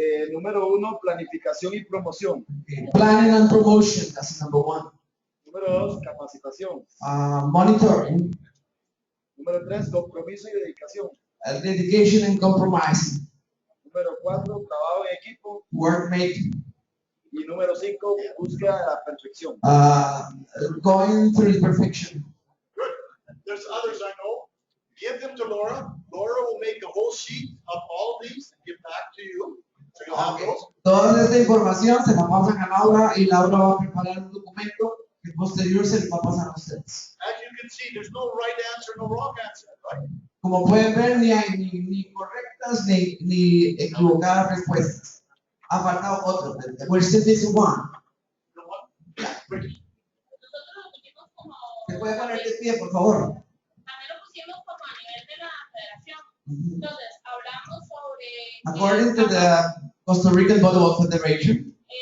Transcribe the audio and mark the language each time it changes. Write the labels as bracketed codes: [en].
[es] Número 1, planificación y promoción. [en] Okay. Planning and promotion, that's number 1. [es] Número 2, capacitación. [en] Monitoring, [es] Número 3, compromiso y dedicación. [en] dedication and compromise, [es] Número 4, trabajo en equipo. [en] workmate, [es] Y número 5, búsqueda de la perfección. [en] going through perfection. good. There's others I know. Give them to Laura. Laura will make a whole sheet of all of these and give back to you. So you'll have Okay. those. [es] Toda esta información se la pasan a Laura y Laura va a preparar un documento que posterior se le va a pasar a ustedes. [en] As you can see, there's no right answer, no wrong answer, right? [es] Como pueden ver, ni hay ni correctas ni equivocadas respuestas. Ha faltado otro. [en] We're still missing one. You know what? Ricky. [es] Nosotros lo pusimos como, ¿Se puede poner de pie, por favor? también lo pusimos como a nivel de la federación. Entonces, hablamos sobre [en] According to the Costa Rican Volleyball Federation,